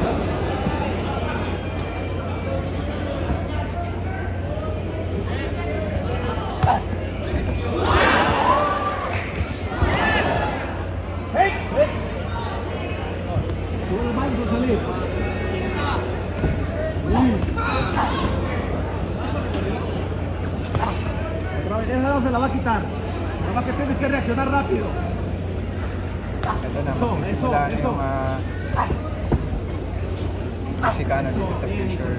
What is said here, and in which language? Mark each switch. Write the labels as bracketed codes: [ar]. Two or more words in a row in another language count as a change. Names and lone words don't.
[es] Sube el manso, salir. Otra vez, esa no se la va a quitar. Nada más que tienes que reaccionar rápido. [tl] Ito na, [es] Eso. [tl] magsisimula yung Mexicano dito sa [es] Bien, [tl] picture.